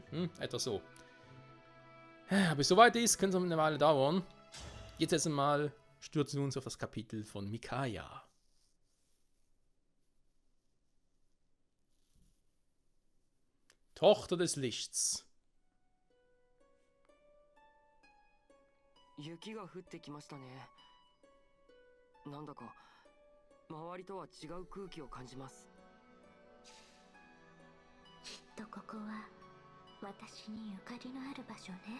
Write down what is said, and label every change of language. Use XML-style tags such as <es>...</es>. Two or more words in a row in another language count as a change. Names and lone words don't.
<de>Etwa so. Bis es soweit ist, könnte es eine Weile dauern. Jetzt einmal stürzen wir uns auf das Kapitel von Micaiah. Tochter des Lichts.</de> <ja>雪が降ってきましたね。なんだか周りとは違う空気を感じます。きっとここは私にゆかりのある場所ね。</ja>